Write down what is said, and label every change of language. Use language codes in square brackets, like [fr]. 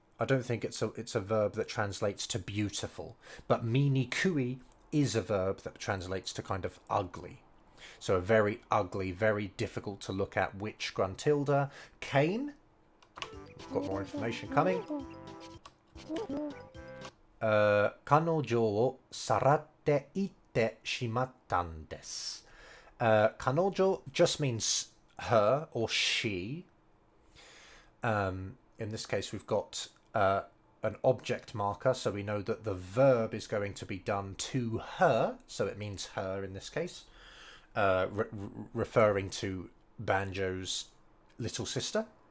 [en] I don't think it's a verb that translates to beautiful. But minikui is a verb that translates to kind of ugly. So a very ugly, very difficult to look at witch gruntilda came. We've got more information coming. [ja] 彼女をさらっていってしまったんです。 [en] 彼女 just means her or she. In this case, we've got an object marker, so we know that the verb is going to be done to her, so it means her in this case, referring to Banjo's little sister.